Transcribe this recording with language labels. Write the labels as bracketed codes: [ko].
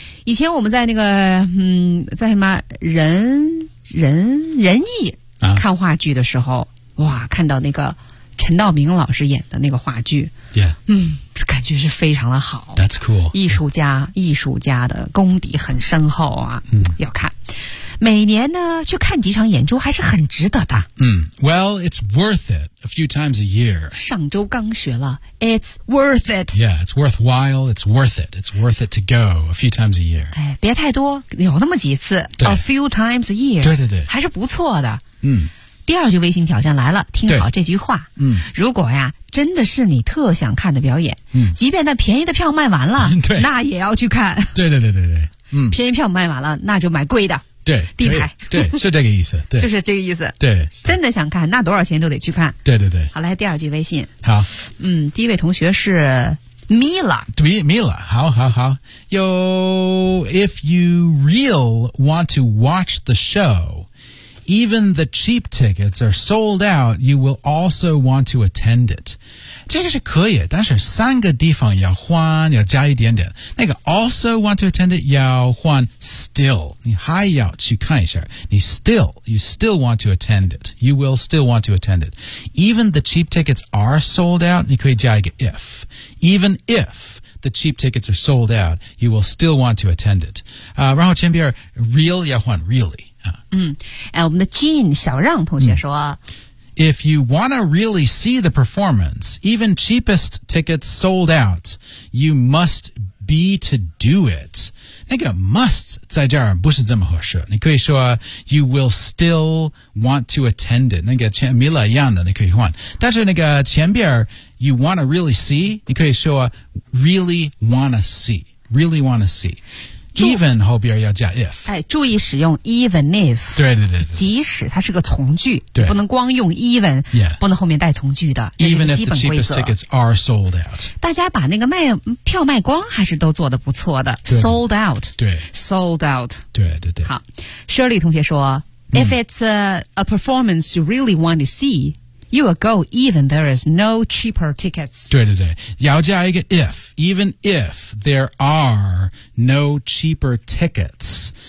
[zh] 以前我们在那个在什么仁义、看话剧的时候，哇，看到那个陈道明老师演的那个话剧。 [en] Yeah. [zh] 感觉是非常的好 [en] That's cool [zh] 艺术家、yeah. 艺术家的功底很深厚啊、 mm. 要看每年呢去看几场演出还是很值得的、 [en] Well, it's worth it a few times a year [zh] 上周刚学了 [en] It's worth it Yeah, it's worthwhile It's worth it It's worth it to go a few times a year [zh] 哎，别太多有那么几次 [en] A few times a year [zh] 对对对还是不错的嗯、mm. 第二句微信挑战来了，听好这句话。如果呀，真的是你特想看的表演，即便那便宜的票卖完了，对，那也要去看。对对对对对，便宜票卖完了，那就买贵的。对，地台。对，是这个意思。对，就是这个意思。对，真的想看，那多少钱都得去看。对对对。好，来第二句微信。好。第一位同学是 Mila。 [en] Mila， [zh] 好好好。 [en] Yo， if you real want to watch the show。 Even the cheap tickets are sold out, you will also want to attend it. [zh] 这个是可以，但是三个地方要换，要加一点点。那个 [en] also want to attend it, [zh] 要换 [en] still. [zh] 你还要去看一下。你 [en] still, you still want to attend it. You will still want to attend it. Even the cheap tickets are sold out, [zh] 你可以加一个 [en] if. Even if. The cheap tickets are sold out. You will still want to attend it. [zh] 然后前边 real 要换 really. 我们的 Jean 小让同学说、 [en] If you want to really see the performance, even cheapest tickets sold out, you must be to do it. [zh] 那个 must 在这儿不是这么合适。你可以说 [en] you will still want to attend it. [zh] 那个前 Mila 一样的你可以换。但是那个前边 [en] you want to really see, [zh] 你可以说 [en] really want to see, really want to see. [zh] even 后边要加 if。哎，注意使用 [en] even if。 [zh] 对对对。即使它是个从句，对，不能光用 even， [en] yeah， [zh] 不能后面带从句的。 [en] Even if the cheapest tickets are sold out。 [zh] 大家把那个卖票卖光还是都做得不错的。 [en] Sold out。 [zh] 对。 [en] Sold out。 [zh] 对对对。 [en] 好 ，Shirley 同学说、，If it's a performance you really want to see。 You will go even there is no cheaper tickets. [zh] 对对对，要加一个 [en] if. Even if there are no cheaper tickets.